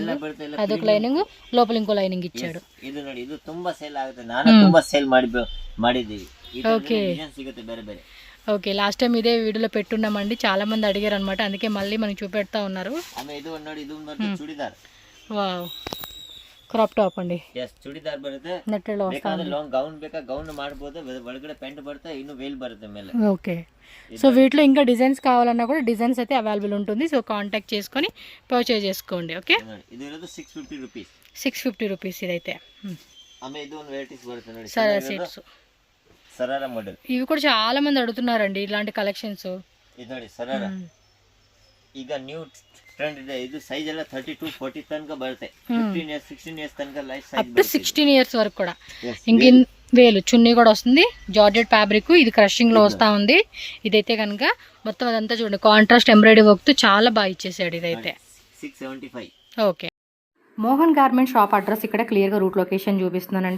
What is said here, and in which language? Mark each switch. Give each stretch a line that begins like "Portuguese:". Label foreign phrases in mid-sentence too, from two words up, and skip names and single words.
Kannada: ಎಲ್ಲ ಬರುತ್ತೆ ಎಲ್ಲ
Telugu: అదొక లైనింగ్ లోపల ఇంకో లైనింగ్ ఇచ్చాడు
Kannada: ಇದು ನೋಡಿ ಇದು ತುಂಬಾ ಸೇಲ್ ಆಗುತ್ತೆ ನಾನು ತುಂಬಾ ಸೇಲ್ ಮಾಡಿದ್ದೀವಿ ಈ ತರ ಡಿಸೈನ್ ಸಿಗುತ್ತೆ ಬೇರೆ ಬೇರೆ
Telugu: ఓకే లాస్ట్ టైం ఇదే వీడియోలో పెట్టున్నామండి చాలా మంది అడిగారు అనమాట అందుకే మళ్ళీ మనకి చూపెడతా ఉన్నారు
Kannada: ಆಮೇಲೆ ಇದು ನೋಡಿ ಇದು ಬರುತ್ತೆ ಚೂಡಿದಾರ್
English: wow crop top ಅಂడి
Kannada: ಎಸ್ ಚೂಡಿದಾರ್ ಬರುತ್ತೆ
Telugu: నెట్టలో
Kannada: ಬೇಕಾದ್ರೆ
English: long gown
Kannada: ಬೇಕಾ ಗೌನ್ ಮಾಡಬಹುದು ಒಳಗಡೆ ಪ್ಯಾಂಟ್ ಬರುತ್ತೆ ಇನ್ನು ವೇಲ್ ಬರುತ್ತೆ ಮೇಲೆ
English: okay so
Telugu: వీటిలో ఇంకా డిజైన్స్ కావాలన్నా కూడా డిజైన్స్ అయితే అవైలబుల్ ఉంటుంది
English: so contact
Telugu: చేసుకొని పర్చేజ్ చేసుకోండి ఓకే
Kannada: ನೋಡಿ ಇದು ಇರೋದು 650 ರೂಪೀಸ್
Telugu: 650 రూపీస్ ఇదైతే
Kannada: ಆಮೇಲೆ ಇದು ಒಂದು ವೆರೈಟೀಸ್ ಬರುತ್ತೆ ನೋಡಿ
Telugu: సరే సెట్స్
Kannada: ಸರಾರ ಮಾಡೆಲ್
Telugu: ఇవి కూడా చాలా మంది అడుగుతున్నారండి ఇలాంటి కలెక్షన్స్
Kannada: ಇದು ನೋಡಿ ಸರಾರ ಈಗ
English: new trend
Kannada: ಇದೆ. ಇದು ಸೈಜ್ ಎಲ್ಲ 32-40 ತನಕ ಬರುತ್ತೆ. 15 ಇಯರ್ಸ್ 16 ಇಯರ್ಸ್ ತನಕ
English: life size up to 16 years
Telugu: వరకు కూడా. ఇంక వేలు చున్నీ కూడా వస్తుంది.
English: georgette fabric,
Telugu: ఇది క్రషింగ్ లో వస్తా ఉంది. ఇదైతే కనుక మొత్తం అదంతా చూడండి
English: contrast embroidery work
Telugu: తో చాలా బాగా ఇచ్చేసాడు ఇదైతే. 675.
English: ఓకే.
Telugu: మోహన్ గార్మెంట్ షాప్ అడ్రస్ ఇక్కడ క్లియర్గా
English: route location
Telugu: చూపిస్తున్నానండి.